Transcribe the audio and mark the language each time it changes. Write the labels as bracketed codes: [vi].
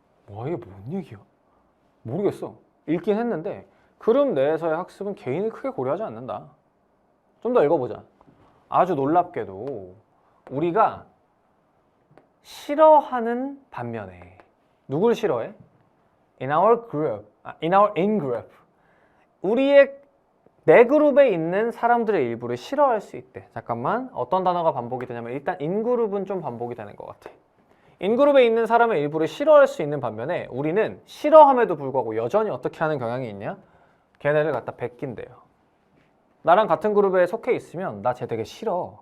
[ko] 와, 이게 뭔 얘기야? 모르겠어. 읽긴 했는데 그룹 내에서의 학습은 개인을 크게 고려하지 않는다. 좀 더 읽어보자. 아주 놀랍게도 우리가 싫어하는 반면에 누굴 싫어해? [en] In our group, in our in-group. [ko] 우리의 내 그룹에 있는 사람들의 일부를 싫어할 수 있대. 잠깐만, 어떤 단어가 반복이 되냐면 일단 인그룹은 좀 반복이 되는 것 같아. 인그룹에 있는 사람의 일부를 싫어할 수 있는 반면에 우리는 싫어함에도 불구하고 여전히 어떻게 하는 경향이 있냐? 걔네를 갖다 베낀대요. 나랑 같은 그룹에 속해 있으면 나 쟤 되게 싫어.